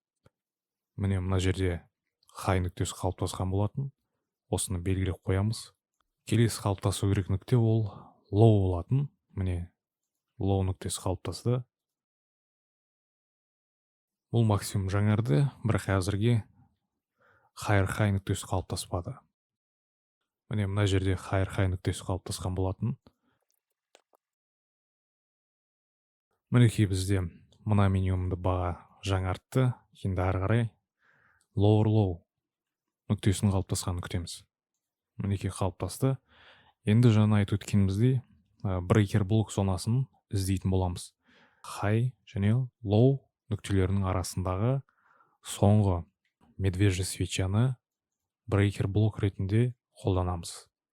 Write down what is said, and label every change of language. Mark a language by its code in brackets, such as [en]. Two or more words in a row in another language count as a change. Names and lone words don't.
[kk] Міне мына жерде high нүктесі қалыптасқан болатын. Осыны белгілеп қоямыз. Келесі қалыптасу керек нүкте ол low болатын. Міне low нүктесі қалыптасты. Бұл максимум жаңарды, бірақ әзірге [en] higher high [kk] нүктесі қалыптаспады. Міне мына жерде [en] higher high [kk] нүктесі қалыптасқан болатын. Мінекей бізде мына минимумды баға жаңартты. Енді ары қарай [en] lower low [kk] нүктесінің қалыптасқанын күтеміз. Мінекей қалыптасты. Енді жаңа айтып өткеніміздей [en] breaker block [kk] зонасын іздейтін боламыз. High және low нүктелерінің арасындағы соңғы [ru] медвежий свечаны [en] breaker block [kk] ретінде қолданамыз.